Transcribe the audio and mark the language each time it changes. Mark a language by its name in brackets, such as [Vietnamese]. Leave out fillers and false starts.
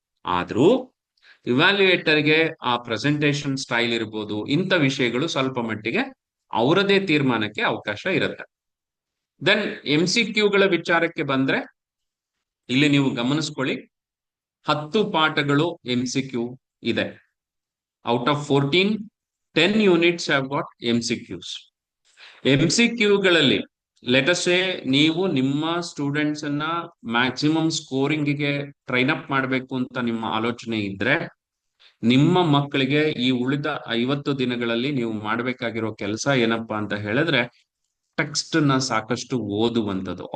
[Kannada] ಆದ್ರೂ ಇವ್ಯಾಲ್ಯುಯೇಟರ್ಗೆ ಆ presentation style ಇರ್ಬೋದು, ಇಂಥ ವಿಷಯಗಳು ಸ್ವಲ್ಪ ಮಟ್ಟಿಗೆ ಅವರದೇ ತೀರ್ಮಾನಕ್ಕೆ ಅವಕಾಶ ಇರುತ್ತೆ. ದೆನ್ MCQಗಳ ವಿಚಾರಕ್ಕೆ ಬಂದ್ರೆ, ಇಲ್ಲಿ ನೀವು ಗಮನಿಸ್ಕೊಳ್ಳಿ, 10 ಪಾಠಗಳು MCQ ಇದೆ. [English] Out of 14, 10 units have got MCQs. [Kannada] MCQಗಳಲ್ಲಿ ಲೆಟಸೇ ನೀವು ನಿಮ್ಮ ಸ್ಟೂಡೆಂಟ್ಸ್ ಅನ್ನ ಮ್ಯಾಕ್ಸಿಮಮ್ ಸ್ಕೋರಿಂಗ್ಗೆ ಟ್ರೈನ್ ಅಪ್ ಮಾಡಬೇಕು ಅಂತ ನಿಮ್ಮ ಆಲೋಚನೆ ಇದ್ರೆ, ನಿಮ್ಮ ಮಕ್ಕಳಿಗೆ ಈ ಉಳಿದ 50 ದಿನಗಳಲ್ಲಿ ನೀವು ಮಾಡಬೇಕಾಗಿರೋ ಕೆಲಸ ಏನಪ್ಪಾ ಅಂತ ಹೇಳಿದ್ರೆ, ಟೆಕ್ಸ್ಟ್ ನ ಸಾಕಷ್ಟು ಓದುವಂಥದ್ದು.